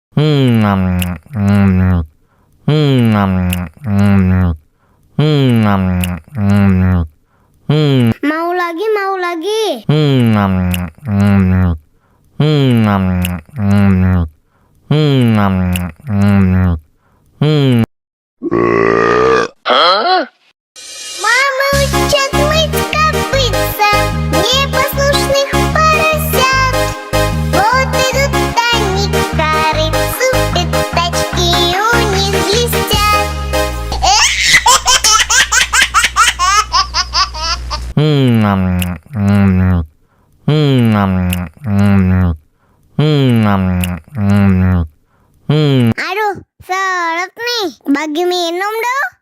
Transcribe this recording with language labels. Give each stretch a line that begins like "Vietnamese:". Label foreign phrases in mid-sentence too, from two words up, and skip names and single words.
Indonesian: Mau lagi, mau lagi.
Russian: Мама учат мыть копытца, непослушных поросят. Вот идут они к корыцу, пятачки у них блестят.
Indonesian: Aduh, seret nih. Bagi minum dong.